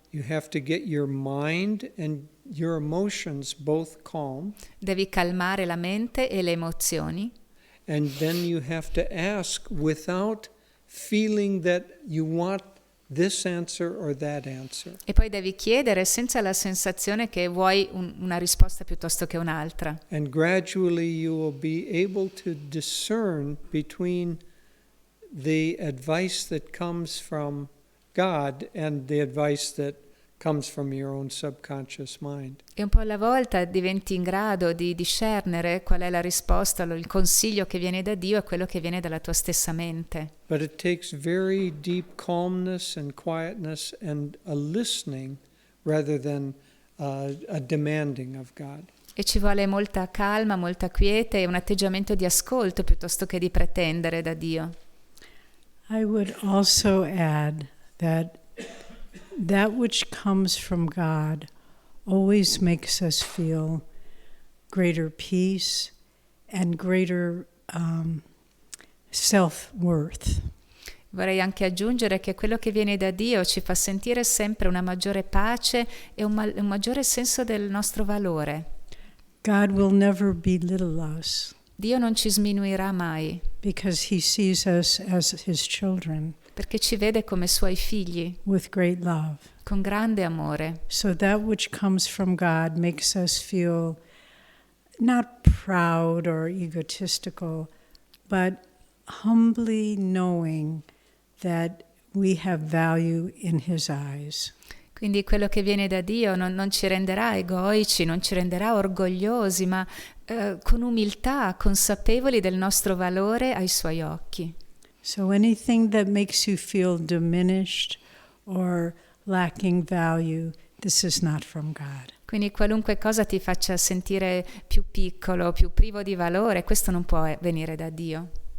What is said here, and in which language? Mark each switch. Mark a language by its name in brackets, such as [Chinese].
[English] You have to get your mind and your emotions both calm. [Italian] Devi calmare la mente e le emozioni. [English] And then you have to ask without feeling that you want this answer or that answer. [Italian] E poi devi chiedere senza la sensazione che vuoi una risposta piuttosto che un'altra. [English] And gradually you will be able to discern between the advice that comes from God and the advice that comes from your own subconscious mind. [Italian] E un po' alla volta diventi in grado di discernere qual è la risposta, il consiglio che viene da Dio e quello che viene dalla tua stessa mente. [English] But it takes very deep calmness and quietness and a listening rather than a demanding of God. [Italian] E ci vuole molta calma, molta quiete e un atteggiamento di ascolto piuttosto che di pretendere da Dio. [English] I would also add that which comes from God always makes us feel greater peace and greater self-worth. [Italian] Vorrei anche aggiungere che quello che viene da Dio ci fa sentire sempre una maggiore pace e un maggiore senso del nostro valore. [English] God will never belittle us [Italian] Dio non ci sminuirà mai, [English] because he sees us as his children [Italian] perché ci vede come suoi figli, [English] with great love. [Italian] con grande amore. [English] So that which comes from God makes us feel not proud or egotistical, but humbly knowing that we have value in his eyes. [Italian] Quindi quello che viene da Dio non ci renderà egoici, non ci renderà orgogliosi, ma con umiltà, consapevoli del nostro valore ai suoi occhi. [English] So anything that makes you feel diminished or lacking value, this is not from God. [Italian] Quindi qualunque cosa ti faccia sentire più piccolo, più privo di valore, questo non può venire da Dio.